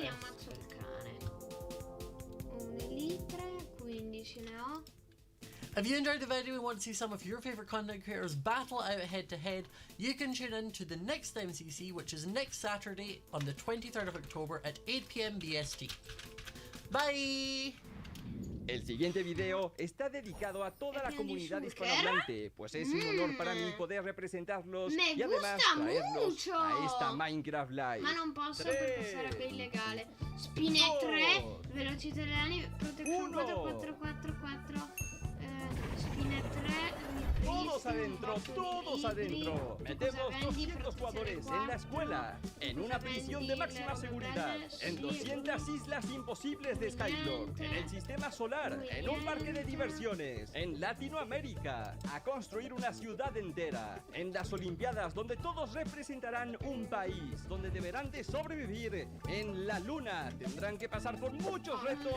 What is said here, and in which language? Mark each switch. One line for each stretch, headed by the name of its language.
Italian: gli ammazzo il cane. Un elitre, 15 ne ho.
English: If you enjoyed the video and want to see some of your favorite content creators battle out head to head, you can tune in to the next MCC, which is next Saturday on the 23rd of October at 8 PM BST. Bye!
Spanish: El siguiente video está dedicado a toda la comunidad hispanohablante, pues es un honor para mí poder representarlos Me y además gusta traerlos mucho. a esta Minecraft Live.
Italian: Ma non posso perché sarebbe illegale. Spine 3, velocità delle ali, protection 4, 4, 4, 4. Spine 3.
Spanish: Todos adentro. Metemos 200 jugadores en la escuela, en una prisión de máxima seguridad, en 200 islas imposibles de Skyblock, en el sistema solar, en un parque de diversiones, en Latinoamérica, a construir una ciudad entera, en las Olimpiadas donde todos representarán un país, donde deberán de sobrevivir, en la luna, tendrán que pasar por muchos retos.